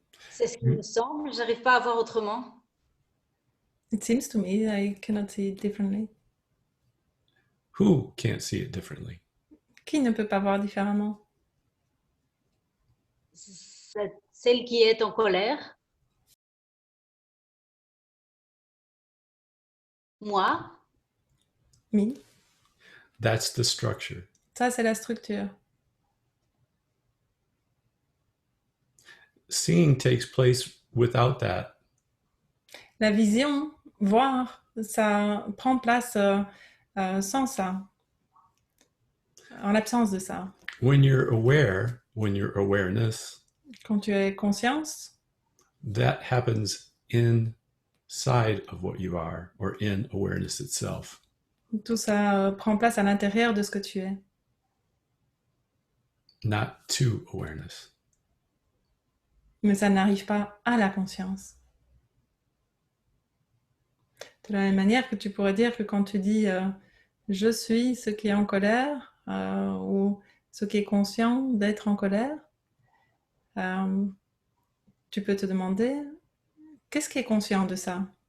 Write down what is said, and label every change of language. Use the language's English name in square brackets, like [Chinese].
[French] C'est ce qui me semble. J'arrive pas à voir autrement. [English] It seems to me I cannot see it differently. Who can't see it differently? [French] Qui ne peut pas voir différemment? C'est celle qui est en colère. Moi. [English] Me. That's the structure. [French] Ça, c'est la structure. [English] Seeing takes place without that. [French] La vision, voir, ça prend place sans ça, en l'absence de ça. [English] When you're aware, when your awareness, [French] Quand tu es conscience, [English] that happens inside of what you are or in awareness itself. [French] tout ça prend place à l'intérieur de ce que tu es, [English] Not to awareness. [French] mais ça n'arrive pas à la conscience. De la même manière que tu pourrais dire que quand tu dis je suis ce qui est en colère ou ce qui est conscient d'être en colère, tu peux te demander qu'est-ce qui est conscient de ça?